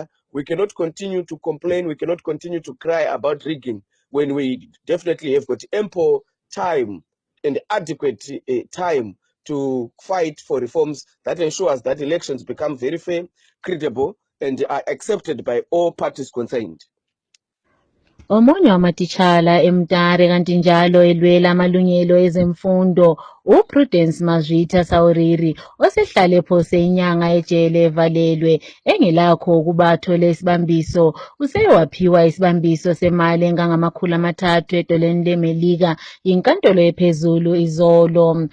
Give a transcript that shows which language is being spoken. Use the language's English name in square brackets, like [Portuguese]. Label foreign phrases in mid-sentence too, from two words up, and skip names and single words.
[English] We cannot continue to complain. We cannot continue to cry about rigging when we definitely have got ample time and adequate time to fight for reforms that ensures that elections become very fair, credible, and are accepted by all parties concerned. [North Ndebele] Omunye wamatitshala eMtare kanti njalo elwela amalungelo ezemfundo uPrudence Mazwitha Sauriri osehlale ephose inyanga ejele evalelwe engelakho ukuba athole isibambiso useyewaphiwa isibambiso semali engangama300 edoleni leMelika yinkantolo ephezulu izolo.